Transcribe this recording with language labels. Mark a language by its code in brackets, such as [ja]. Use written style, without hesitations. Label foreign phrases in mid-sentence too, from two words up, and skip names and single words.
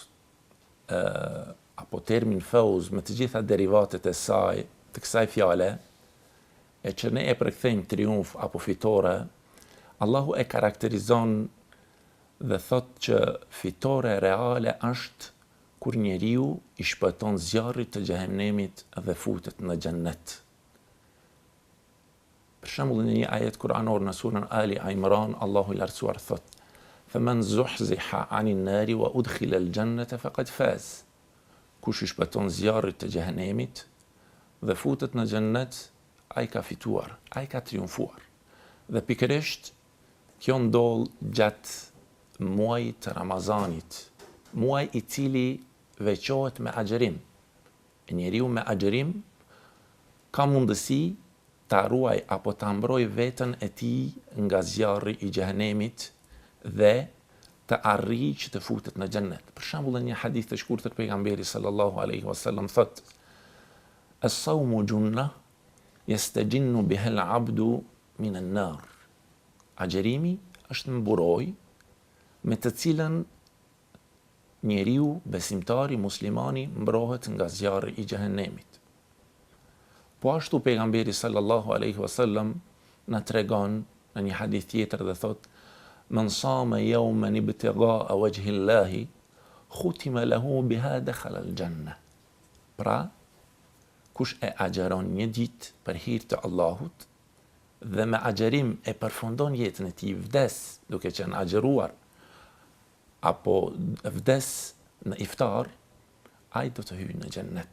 [sq] apo termin fauz, me të gjitha derivatet e saj, të kësaj fjale, e që ne e përkthejmë triumf apo fitore, Allahu e karakterizon dhe thot që fitore reale është kur njeriu i shpëton zjarrit të xhehenemit dhe futet në xhennet. Për shembull në një ajet kuranor në surën Ali Imran, Allahu i lartësuar thot: [ar] "فمن زحزح عن النار وأدخل الجنة فقد فاز." [sq] Kush i shpëton zjarrit të xhehenemit dhe futet në xhennet, ai ka fituar, ai ka triumfuar. Dhe pikërisht kjo ndodh gjatë muajit të Ramazanit, muaj i cili veçohet me agjerim. Njeriu me agjerim ka mundësi ta ruaj apo ta mbroj veten e tij nga zjarri i xhehenemit dhe të arrijë që të futet në xhennet. Për shembull në një hadith të shkurtër pejgamberi [ar] صلى الله عليه وسلم [sq] thot: [ar] "الصوم جنة يستجن بها العبد من النار." [sq] Agjerimi është mburoj me të cilën njeriu, besimtari, muslimani mbrohet nga zjarri i xhehenemit. Po ashtu pejgamberi [ar] صلى الله عليه وسلم [sq] na tregon në një hadith tjetër dhe thot: [ar] "من صام يوما ابتغاء وجه الله، ختم له بها دخل الجنة." [sq] Pra, kush e agjeron një ditë për hir të Allahut dhe me agjerim e përfundon jetën e tij, vdes duke qenë agjeruar, apo vdes në iftar, ai do të hyjë në xhennet.